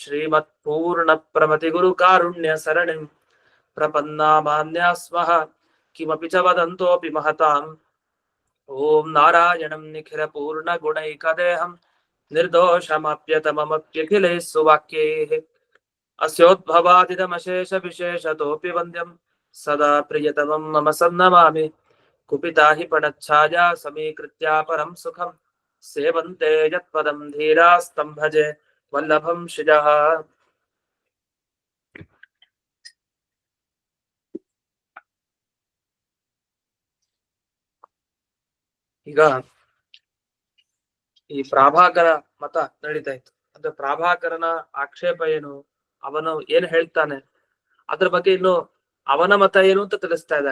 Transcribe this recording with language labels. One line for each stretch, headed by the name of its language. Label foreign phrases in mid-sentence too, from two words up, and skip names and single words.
Sanskrit: श्रीमत्पूर्णप्रमतिगुरुकारुण्यसरणिम् प्रपन्नामान्या स्मः किमपि च वदन्तोऽपि महताम् ॐ नारायणं निखिलपूर्णगुणैकदेहं निर्दोषमप्यतममप्यखिलैः सुवाक्यैः अस्योद्भवादिदमशेषविशेषतोऽपि वन्द्यं सदा प्रियतमं मम सन्नमामि कुपिता हि पणच्छाया समीकृत्या परं सुखं सेवन्ते यत्पदं धीरास्तं भजे वल्लभं श्रियः।
Kannada: ಈಗ ಈ ಪ್ರಾಭಾಕರ ಮತ ನಡೀತಾ ಇತ್ತು. ಅಂದ್ರೆ ಪ್ರಾಭಾಕರನ ಆಕ್ಷೇಪ ಏನು, ಅವನು ಏನ್ ಹೇಳ್ತಾನೆ, ಅದ್ರ ಬಗ್ಗೆ ಇನ್ನು ಅವನ ಮತ ಏನು ಅಂತ ತಿಳಿಸ್ತಾ ಇದ್ದಾರೆ.